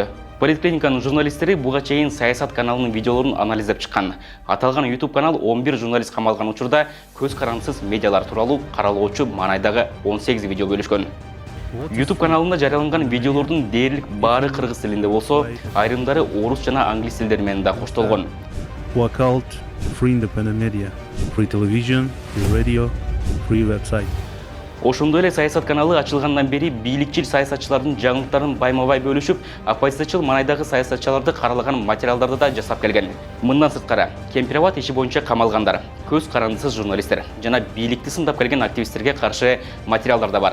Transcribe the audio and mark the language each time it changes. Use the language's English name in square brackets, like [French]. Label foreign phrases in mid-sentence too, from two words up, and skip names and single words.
[Kyrgyz] Политклиниканын журналисттери буга чейин Саясат каналынын видеолорун анализдеп чыккан. Аталган YouTube канал 11 журналист камалган учурда көз карандысыз медиалар тууралуу каралоочу маанайдагы 18 видео бөлүшкөн. YouTube каналында жарыяланган видеолордун дээрлик баары кыргыз тилинде болсо, айрымдары орус жана англис тилдери менен да коштолгон. [English] Walkout, free independent media, free television, free radio, free website. [Kyrgyz] Ошондой эле Саясат каналы ачылгандан бери бийликчил саясатчылардын жаңылыктарын байма-бай бөлүшүп, оппозициячыл маанайдагы саясатчыларды каралаган материалдарды да жасап келген. Мындан сырткары, Кемпирабад иши боюнча камалгандар, көз карандысыз журналисттер жана бийликти сындап келген активисттерге каршы материалдар да бар.